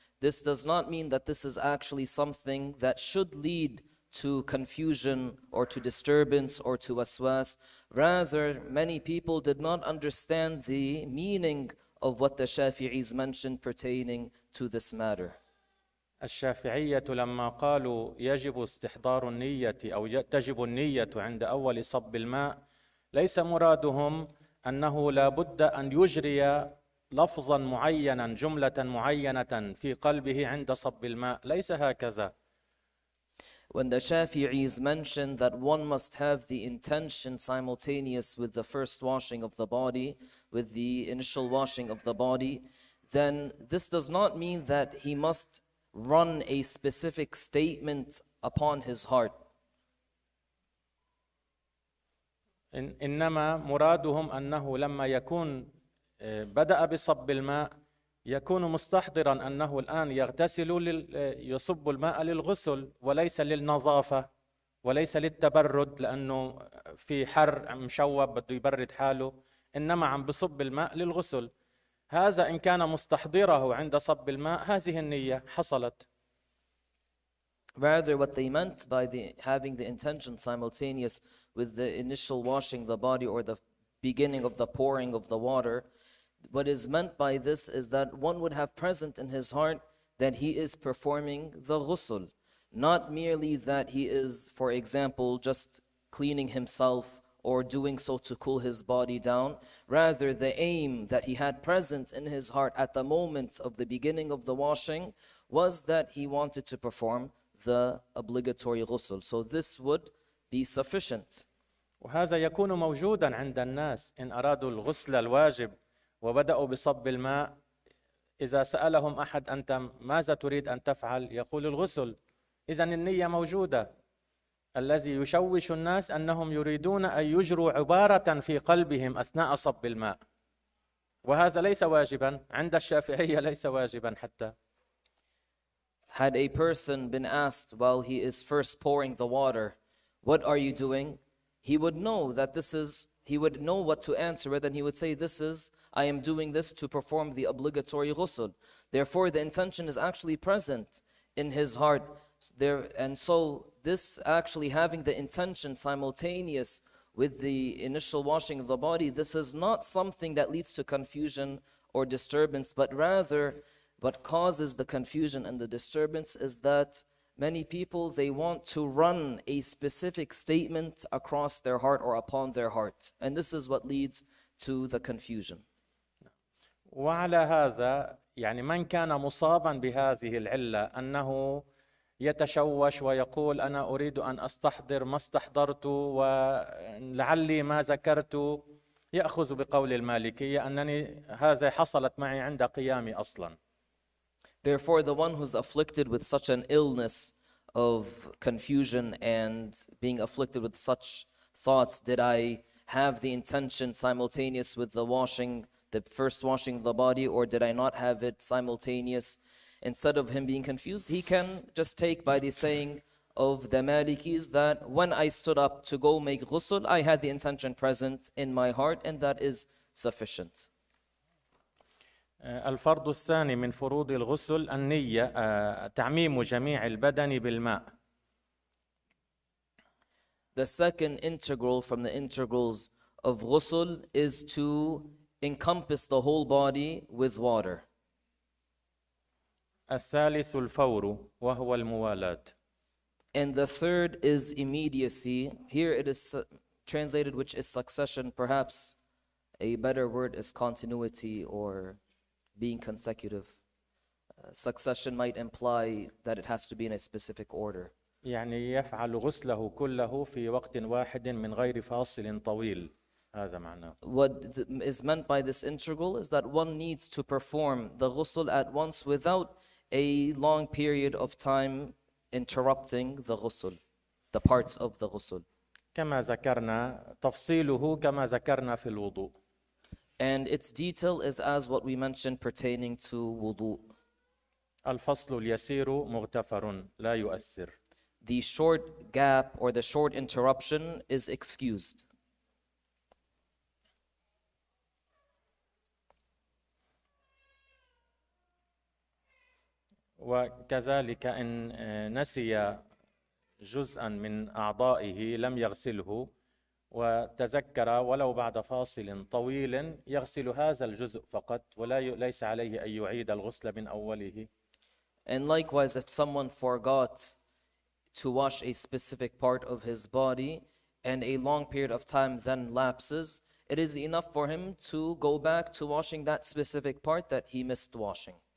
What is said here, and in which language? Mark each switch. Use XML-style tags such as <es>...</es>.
<en>This does not mean that this is actually something that should lead to confusion or to disturbance or to waswas. Rather, many people did not understand the meaning of what the Shafi'is mentioned pertaining to this matter.</en> <ar>الشافعية لما قالوا يجب استحضار النية أو تجب النية عند أول صب الماء، ليس مرادهم أنه لا بد أن يجري لفظا معينا جملة معينة في قلبه عند صب الماء، ليس هكذا.</ar> <en>When the Shafi'is mention that one must have the intention simultaneous with the first washing of the body, with the initial washing of the body, then this does not mean that he must run a specific statement upon his heart.</en> <ar>إنما مرادهم أنه لما يكون بدأ بصب الماء يكون مستحضرا أنه الآن يغتسل يصب الماء للغسل وليس للنظافة وليس للتبرد لأنه في حر مشوب بده يبرد حاله، إنما عم بصب الماء للغسل. هذا إن كان مستحضره عند صب الماء هذه النية حصلت.</ar> <en>Rather, what they meant by having the intention simultaneous with the initial washing the body or the beginning of the pouring of the water, what is meant by this is that one would have present in his heart that he is performing the ghusl, not merely that he is, for example, just cleaning himself or doing so to cool his body down. Rather, the aim that he had present in his heart at the moment of the beginning of the washing was that he wanted to perform the obligatory ghusl. So this would be sufficient.</en> <ar>وهذا يكون موجودا عند الناس إن أرادوا الغسل الواجب وبدأوا بصب الماء، إذا سألهم أحد أنت ماذا تريد أن تفعل؟ يقول الغسل. إذن النية موجودة. الذي يشوش الناس أنهم يريدون أن يجروا عبارة في قلبهم أثناء صب الماء، وهذا ليس واجبا عند الشافعية، ليس واجبا حتى.</ar> <en>Had a person been asked while he is first pouring the water, what are you doing? He would know that this is, he would know what to answer it, and he would say, I am doing this to perform the obligatory ghusl. Therefore, the intention is actually present in his heart. And so this actually having the intention simultaneous with the initial washing of the body, this is not something that leads to confusion or disturbance, but rather what causes the confusion and the disturbance is that many people, they want to run a specific statement across their heart or upon their heart. And this is what leads to the confusion.</en> <ar>وعلى هذا يعني من كان مصابا بهذه العلة أنه يتشوش ويقول أنا أريد أن أستحضر ما استحضرت ولعلي ما ذكرت، يأخذ بقول المالكية أنني هذا حصلت معي عند قيامي أصلا.</ar> <en>Therefore, the one who's afflicted with such an illness of confusion and being afflicted with such thoughts, did I have the intention simultaneous with the washing, the first washing of the body, or did I not have it simultaneous? Instead of him being confused, he can just take by the saying, of the Malikis that when I stood up to go make ghusl, I had the intention present in my heart, and that is sufficient.</en> <ar>الفرض الثاني من فروض الغسل النية تعميم جميع البدن بالماء.</ar> <en>The second integral from the integrals of ghusl is to encompass the whole body with water.</en> <ar>الثالث الفور وهو الموالاة.</ar> <en>And the third is immediacy. Here it is translated, which is succession. Perhaps a better word is continuity or being consecutive. Succession might imply that it has to be in a specific order.</en> <ar>يعني يفعل غسله كله في وقت واحد من غير فاصل طويل. هذا معناه.</ar> <en>What is meant by this integral is that one needs to perform the ghusl at once without a long period of time interrupting the ghusl, the parts of the ghusl.</en> <ar>كما ذكرنا تفصيله كما ذكرنا في الوضوء.</ar> <en>And its detail is as what we mentioned pertaining to wudu.</en> <ar>الفصل اليسير مغتفر لا يؤثر.</ar> <en>The short gap or the short interruption is excused.</en> <ar>وكذلك إن نسي جزءا من أعضائه لم يغسله وتذكر ولو بعد فاصل طويل يغسل هذا الجزء فقط وليس عليه أن يعيد الغسل من أوله.</ar> <en>And likewise, if someone forgot to wash a specific part of his body and a long period of time then lapses, it is enough for him to go back to washing that specific part that he missed washing.</en>